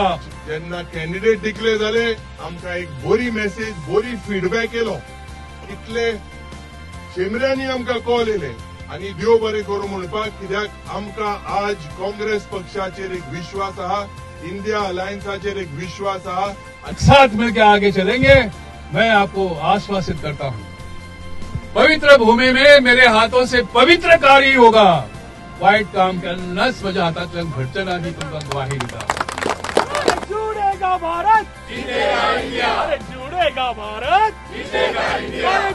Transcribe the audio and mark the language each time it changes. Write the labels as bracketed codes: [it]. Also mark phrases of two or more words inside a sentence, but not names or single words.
[kok] जेन्ना [en] candidate declare [kok] जाले आमकां एक बरी मेसेज, बरी फीडबॅक येलो, इतले शेमऱ्यांनी आमकां कॉल येले आणि देव बरें करूं म्हणपाक, कित्याक आमकां आज काँग्रेस पक्षाचेर एक विश्वास आहा, इंडिया अलायन्साचेर एक विश्वास आहा। [hi] साथ मिलकर आगे चलेंगे। मैं आपको आश्वासित करता हूँ, पवित्र भूमि में मेरे हाथों से पवित्र कार्य होगा। [kok] वाइट काम केन्नाच म्हज्या हातांतल्यान घडचें ना, ही तुमकां ग्वाही दिता। [hi] जुड़ेगा भारत, जीतेगा इंडिया, जुड़ेगा भारत, जीतेगा इंडिया।